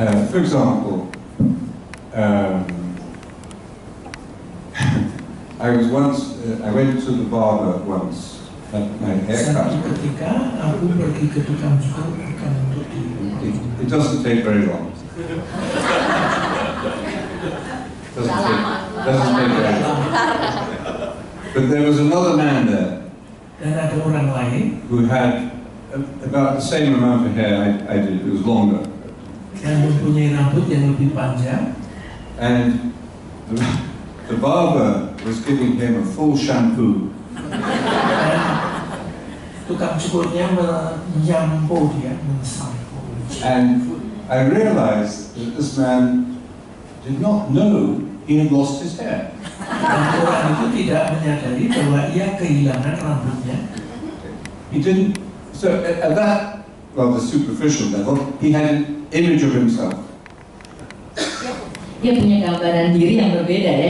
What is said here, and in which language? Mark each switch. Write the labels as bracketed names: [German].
[English] For example, I went to the barber once, had my hair cut. [Indonesian] Ketika aku pergi ke tukang cukur bukan untuk [English] It doesn't take very long. Doesn't take very long. But there was another man there. [Indonesian] Dan ada orang lain [English] who had about the same amount of hair I did. It was longer. [Indonesian] Yang mempunyai rambut yang lebih panjang. [English] And the barber was giving him a full shampoo. [Indonesian] Tukang cukurnya menyampo dia, mensampo. [English] And I realized that this man did not know he had lost his hair. [Indonesian] Dan orang itu tidak menyadari bahwa ia kehilangan rambutnya. [English] He didn't. So at that rather superficial level, he had an image of himself. [Indonesian] Dia punya gambaran diri yang berbeda ya.